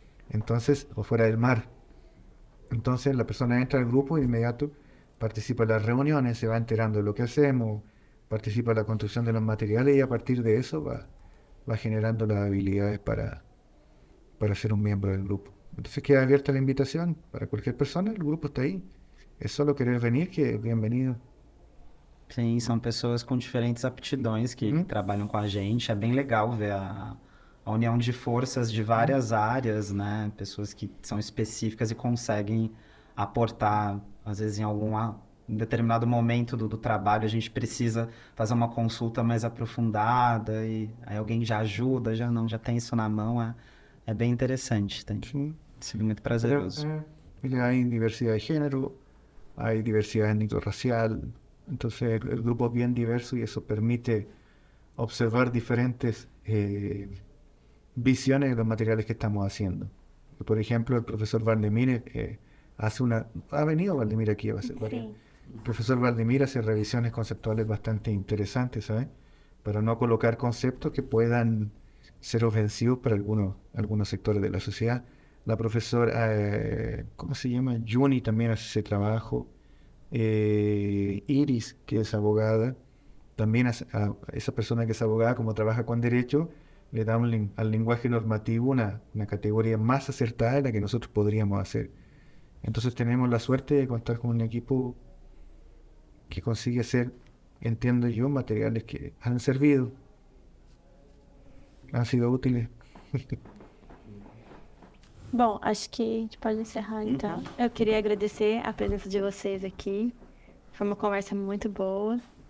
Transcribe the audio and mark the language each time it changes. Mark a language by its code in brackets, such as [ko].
[es] Entonces, o fuera del mar. Entonces la persona entra al grupo y de inmediato participa en las reuniones, se va enterando de lo que hacemos, participa en la construcción de los materiales y a partir de eso va generando las habilidades para ser un miembro del grupo. Entonces queda abierta la invitación para cualquier persona, el grupo está ahí. Es solo querer venir, que bienvenido. [pt] Sim, são pessoas com diferentes aptidões que trabalham com a gente. É bem legal ver a união de forças de várias áreas, né? Pessoas que são específicas e conseguem aportar, às vezes em determinado momento do trabalho, a gente precisa fazer uma consulta mais aprofundada e aí alguém já ajuda, já tem isso na mão. É bem interessante, tem [es] Sí. [pt] sido muito [es] Pero, [pt] prazeroso. [es] mira, hay diversidad de género, hay diversidad étnico-racial, entonces el grupo es bien diverso y eso permite observar diferentes visiones de los materiales que estamos haciendo. Por ejemplo, el profesor Valdemir ha venido Valdemir aquí a hacer varias. [pt] Sim. [es] El profesor Valdemir hace revisiones conceptuales bastante interesantes, ¿sabes? Para no colocar conceptos que puedan ser ofensivos para algunos sectores de la sociedad. La profesora, ¿cómo se llama? Juni también hace ese trabajo. Iris, que es abogada, también a esa persona que es abogada, como trabaja con derecho, le da al lenguaje normativo una categoría más acertada de la que nosotros podríamos hacer. Entonces tenemos la suerte de contar con un equipo que consigue hacer, entiendo yo, materiales que han servido, han sido útiles. [pt] Bom, acho que a gente pode encerrar então. Eu queria agradecer a presença de vocês aqui. Foi uma conversa muito boa.